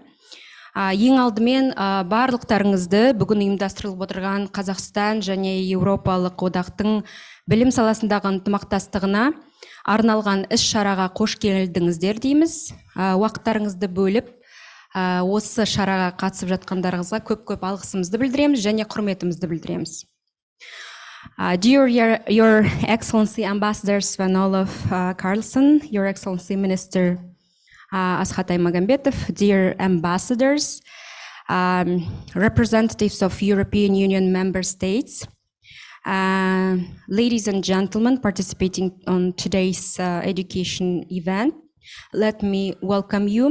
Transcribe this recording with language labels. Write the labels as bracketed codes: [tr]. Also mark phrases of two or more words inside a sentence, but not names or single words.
[kk] Ең алдымен барлықтарыңызды бүгін ұйымдастырылып отырған Қазақстан және Еуропалық одақтың білім саласындағы ынтымақтастығына арналған іс-шараға қош келдіңіздер дейміз. Уақыттарыңызды бөліп, осы шараға қатысып жатқандарыңызға көп-көп алғысымызды білдіреміз және құрметімізді білдіреміз. [en] Dear Your Excellency Ambassador Svenolov Carlson, Your Excellency Minister Asхат Аймағамбетов, dear ambassadors, representatives of European Union member states, ladies and gentlemen participating on today's education event, let me welcome you.